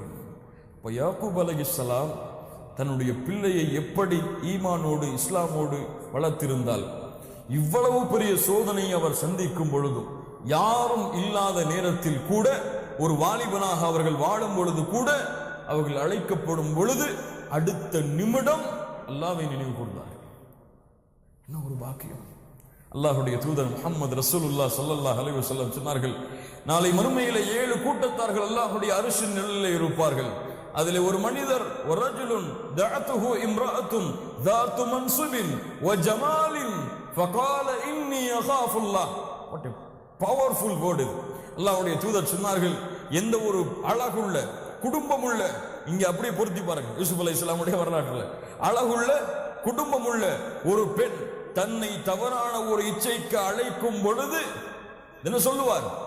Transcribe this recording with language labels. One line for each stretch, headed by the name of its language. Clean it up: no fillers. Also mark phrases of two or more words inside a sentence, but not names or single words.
Tamil: இப்ப யாக்கூப் அலைஹிஸ்ஸலாம் தன்னுடைய பிள்ளையை எப்படி ஈமானோடு இஸ்லாமோடு வளர்த்திருந்தால், இவ்வளவு பெரிய சோதனையை அவர் சந்திக்கும் பொழுதும், யாரும் இல்லாத நேரத்தில் கூட, ஒரு வாலிபனாக அவர்கள் வாழும் பொழுது கூட, அவர்கள் அழைக்கப்படும் பொழுது அடுத்த நிமிடம் அல்லாஹ்வை நினைவு கூர்ந்தார்கள். என்ன ஒரு பாக்கியம்! அல்லாஹ்வுடைய தூதர் முஹம்மது
Arabic: رسول الله صلى الله عليه وسلم
Tamil: சொன்னார்கள், நாளை மறுமையிலே 7 கூட்டத்தார்கள் அல்லாஹ்வுடைய அரிசின் நிழலிலே இருப்பார்கள். அதிலே ஒரு மனிதர்,
Arabic: ورجل دعته امرأة ذات منصب وجمال فقال اني اخاف الله.
English: what a powerful word.
Tamil: அல்லாஹ்வுடைய தூதர் சொன்னார்கள், எந்த ஒரு அழகுள்ள குடும்பமுள்ள, இங்க அப்படியே பொருத்தி பாருங்க யூசுப் அலைஹிஸ்ஸலாமுடைய வரலாற்றுல, அழகுள்ள குடும்பமுள்ள ஒரு பெண் தன்னை தவறான ஒரு இச்சைக்கு அழைக்கும் பொழுது என்ன சொல்லுவார்?